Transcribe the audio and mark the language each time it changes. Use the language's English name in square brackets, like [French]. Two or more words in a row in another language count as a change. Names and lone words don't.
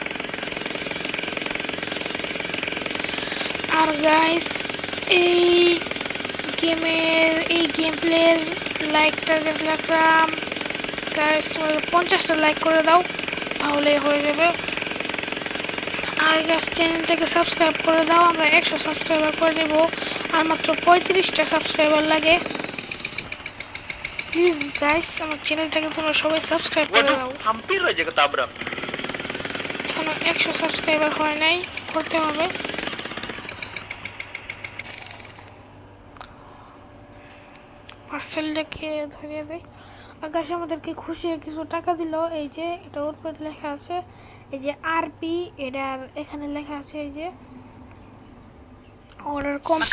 [Bangla] আর গাইস এই গেমের এই [English] game play like target [Bangla] রাখলাম গাইস, তোমরা 50টা লাইক করে দাও তাহলে হয়ে যাবে। আর গাইস চ্যানেলটাকে সাবস্ক্রাইব করে দাও, আমরা 100 সাবস্ক্রাইবার করে দেবো, আর মাত্র 35টা সাবস্ক্রাইবার লাগে। প্লিজ গাইস আমার চ্যানেলটাকে তোমরা সবাই সাবস্ক্রাইব করে দাও। [Indonesian] hampir aja ketabrak. [Bangla] এখনো 100 সাবস্ক্রাইবার হয় নাই, করতে হবে। পার্সেলটাকে ধরিয়ে দেয়। আকাশ আমাদেরকে খুশি কিছু টাকা দিল, এই যে এটা উপরে লেখা আছে এই যে আরপি, এটার এখানে লেখা আছে এই যে [English] order complete.